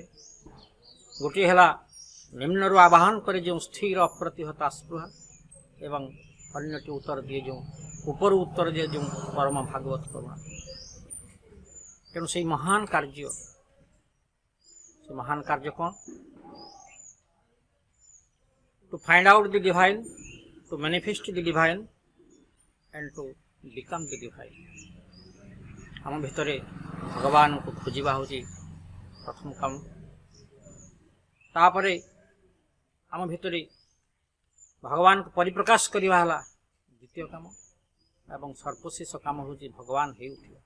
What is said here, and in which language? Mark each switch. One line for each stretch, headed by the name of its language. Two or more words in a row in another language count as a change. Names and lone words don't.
Odia: ଗୋଟିଏ ହେଲା ନିମ୍ନରୁ ଆବାହନ କରି ଯେଉଁ ସ୍ଥିର ଅପ୍ରତିହତ ଆସ୍ପୃହା, ଏବଂ ଅନ୍ୟଟି ଉତ୍ତର ଦିଏ ଯେଉଁ ଉପରୁ ଉତ୍ତର ଦିଏ ଯେଉଁ ପରମ ଭାଗବତ କରୁଣା। ତେଣୁ ସେହି ମହାନ କାର୍ଯ୍ୟ, ସେ ମହାନ କାର୍ଯ୍ୟ କ'ଣ?
English: To find out the divine, to manifest the divine and to become the divine।
Odia: ଆମ ଭିତରେ ଭଗବାନଙ୍କୁ ଖୋଜିବା ହେଉଛି ପ୍ରଥମ କାମ। ତାପରେ ଆମ ଭିତରେ ଭଗବାନଙ୍କୁ ପରିପ୍ରକାଶ କରିବା ହେଲା ଦ୍ୱିତୀୟ କାମ, ଏବଂ ସର୍ବଶେଷ କାମ ହେଉଛି ଭଗବାନ ହେଉଥିବା।